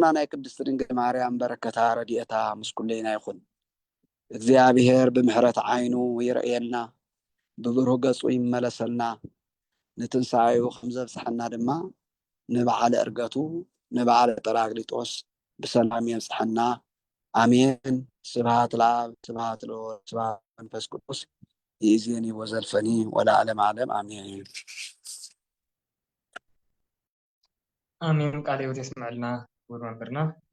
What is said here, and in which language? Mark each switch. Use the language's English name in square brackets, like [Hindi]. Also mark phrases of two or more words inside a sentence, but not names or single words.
[Tigrinya] ናይ ቅድስት ድንግል ማርያም በረከታ ረድኤታ ምስ ኩለይና ይኹን እግዚአብሔር ብምሕረት ዓይኑ ይርአየና ብብሩህ ገጹ ይመለሰልና ንትንሳኤኡ ከም ዘብፅሐና ድማ ንበዓለ ዕርገቱ ንበዓለ ጰራቅሊጦስ ብሰላም የብፅሐና አሜን [Geez] ስብሐት ለአብ ስብሐት ለወልድ ስብሐት ለመንፈስ ቅዱስ ይእዜኒ ወዘልፈኒ ወለዓለመ ዓለም አሜን [Tigrinya] አሜን ቃለ ሕይወት የስምዐልና ክቡር መምህርና